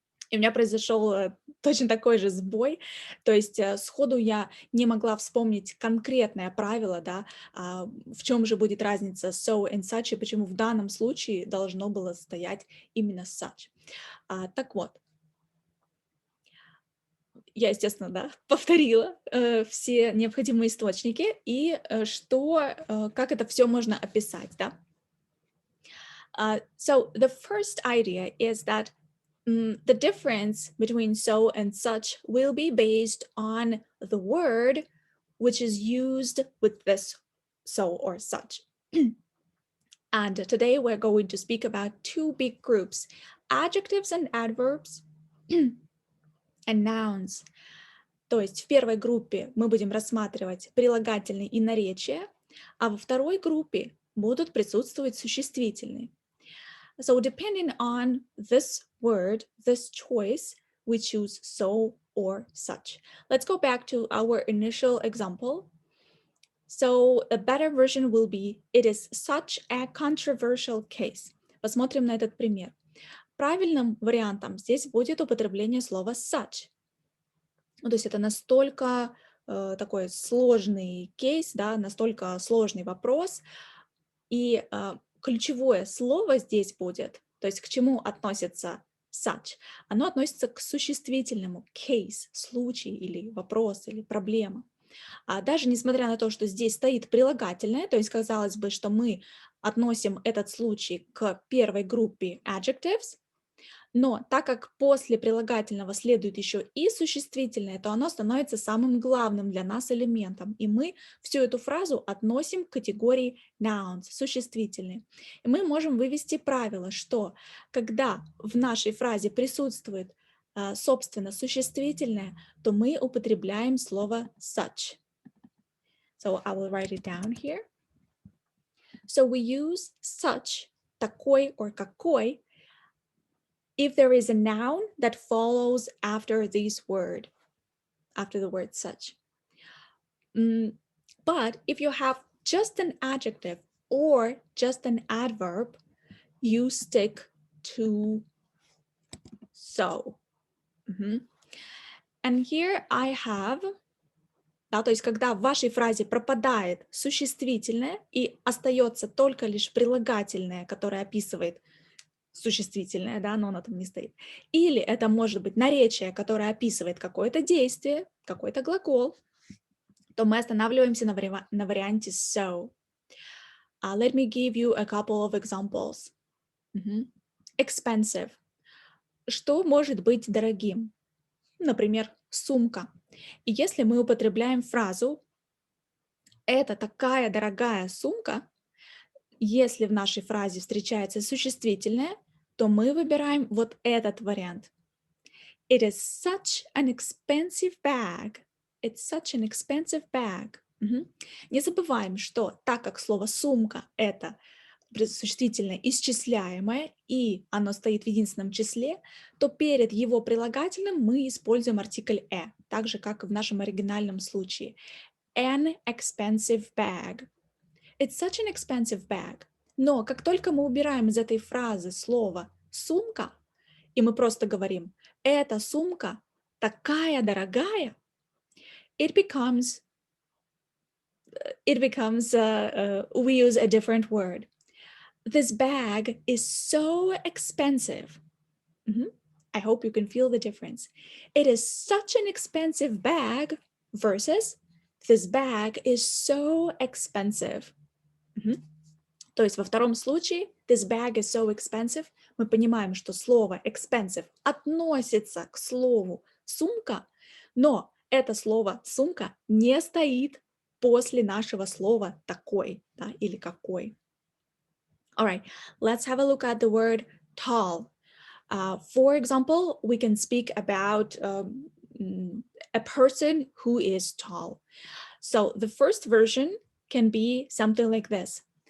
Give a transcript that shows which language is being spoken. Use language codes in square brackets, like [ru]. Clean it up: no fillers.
[ru] И у меня произошел точно такой же сбой, то есть сходу я не могла вспомнить конкретное правило, да, в чем же будет разница so and such, и почему в данном случае должно было стоять именно such. Так вот, я, естественно, да, повторила все необходимые источники и как это все можно описать, да. [en] So the first idea is that the difference between so and such will be based on the word which is used with this so or such. And today we're going to speak about two big groups, adjectives and adverbs, and nouns. [ru] То есть в первой группе мы будем рассматривать прилагательные и наречия, а во второй группе будут присутствовать существительные. [en] So depending on this word, this choice, we choose so or such. Let's go back to our initial example. So a better version will be, it is such a controversial case. [ru] Посмотрим на этот пример. Правильным вариантом здесь будет употребление слова such. То есть это настолько такой сложный кейс, да, настолько сложный вопрос, и ключевое слово здесь будет, то есть к чему относится such, оно относится к существительному case, случай или вопрос или проблема. Даже несмотря на то, что здесь стоит прилагательное, то есть казалось бы, что мы относим этот случай к первой группе adjectives, но так как после прилагательного следует еще и существительное, то оно становится самым главным для нас элементом. И мы всю эту фразу относим к категории nouns, существительные. И мы можем вывести правило, что когда в нашей фразе присутствует, собственно, существительное, то мы употребляем слово such. [en] So I will write it down here. So we use such, такой or какой, if there is a noun that follows after this word, after the word such. But if you have just an adjective or just an adverb, you stick to so. And here I have, [ru] да, то есть когда в вашей фразе пропадает существительное и остается только лишь прилагательное, которое описывает существительное, да, но оно там не стоит. Или это может быть наречие, которое описывает какое-то действие, какой-то глагол, то мы останавливаемся на варианте so. [en] Let me give you a couple of examples. [ru] Expensive. Что может быть дорогим? Например, сумка. И если мы употребляем фразу «это такая дорогая сумка», если в нашей фразе встречается существительное, то мы выбираем вот этот вариант. [en] It is such an expensive bag. It's such an expensive bag. [ru] Не забываем, что так как слово «сумка» — это существительное исчисляемое, и оно стоит в единственном числе, то перед его прилагательным мы используем артикль так же, как и в нашем оригинальном случае. [en] An expensive bag. It's such an expensive bag. [ru] Но как только мы убираем из этой фразы слово «сумка», и мы просто говорим «эта сумка такая дорогая», [en] we use a different word. This bag is so expensive. I hope you can feel the difference. It is such an expensive bag versus this bag is so expensive. [ru] То есть во втором случае [en] this bag is so expensive [ru] мы понимаем, что слово expensive относится к слову сумка, но это слово сумка не стоит после нашего слова такой, да, или какой. [en] All right, let's have a look at the word tall. For example, we can speak about a person who is tall. So the first version can be something like this.